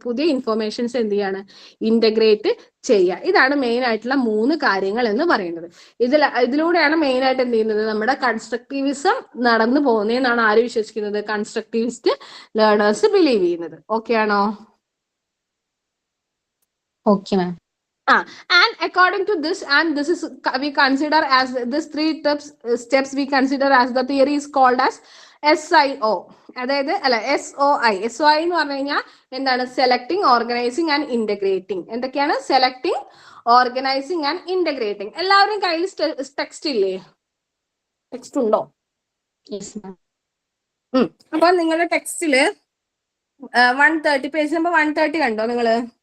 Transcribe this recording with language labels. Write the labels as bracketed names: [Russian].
[Malayalam] പുതിയ ഇൻഫർമേഷൻസ് എന്ത് ചെയ്യാണ്, ഇന്റഗ്രേറ്റ് ചെയ്യുക. ഇതാണ് മെയിൻ ആയിട്ടുള്ള 3 കാര്യങ്ങൾ എന്ന് പറയുന്നത്. ഇതിലൂടെയാണ് മെയിൻ ആയിട്ട് എന്ത് ചെയ്യുന്നത്, നമ്മുടെ കൺസ്ട്രക്റ്റിവിസം നടന്നു പോകുന്നതെന്നാണ് ആര് വിശ്വസിക്കുന്നത്, കൺസ്ട്രക്റ്റിവിസ്റ്റ് ലേണേഴ്സ് ബിലീവ് ചെയ്യുന്നത്. ഓക്കെ ആണോ? Okay ma'am. [English] And according to this, and this is we consider as this 3 steps we consider as the theory is called as SIO. [Malayalam] അതായത് അല്ല SOI. SOI എന്ന് പറഞ്ഞു കഴിഞ്ഞാൽ എന്താണ്, സെലക്ടിങ്, ഓർഗനൈസിങ് ആൻഡ് ഇന്റഗ്രേറ്റിംഗ്. എന്തൊക്കെയാണ്, selecting, organising and integrating. എല്ലാവരും കയ്യിൽ text ഇല്ലേ, ടെക്സ്റ്റ് ഉണ്ടോ? അപ്പൊ നിങ്ങളുടെ ടെക്സ്റ്റില് 130 പേജ് നമ്പർ 130 കണ്ടോ നിങ്ങള്?